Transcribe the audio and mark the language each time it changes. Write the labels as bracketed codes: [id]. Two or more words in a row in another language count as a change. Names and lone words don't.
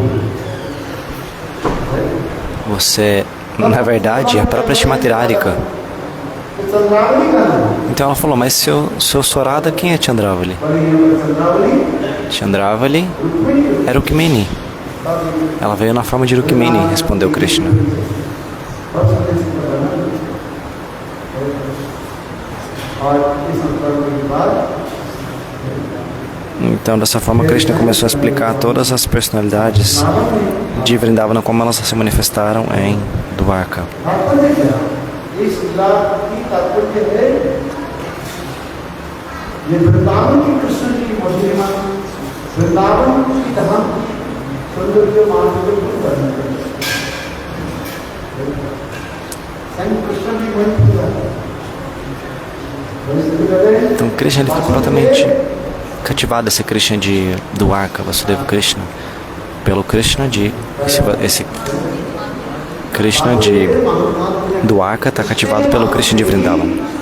[pt] você, na verdade, é a própria Shrimati Radhika. [hi] तो चंद्रावली का नाम [pt] Então ela falou, mas se eu sou Radha, quem é Chandravali? चंद्रावली Chandravali é Rukmini. Ela veio na forma de Rukmini, respondeu Krishna. [hi] और इस संपर्क के बाद [pt] Então, dessa forma, Krishna começou a explicar todas as personalidades de Vrindavana, como elas se manifestaram em Dwarka. [hi] तात्पर्य क्या इस लीला की तात्पर्य है ये वृंदावन की कृष्ण की महिमा वृंदावन की तमाम सौंदर्य माधुर्य को वर्णन करते हैं कृष्ण की महिमा [pt] Então, Krishna ele ficou completamente cativado, esse Krishna de Dwarka, Vasudeva Krishna, pelo Krishna de... Esse Krishna de Dwarka está cativado pelo Krishna de Vrindavan.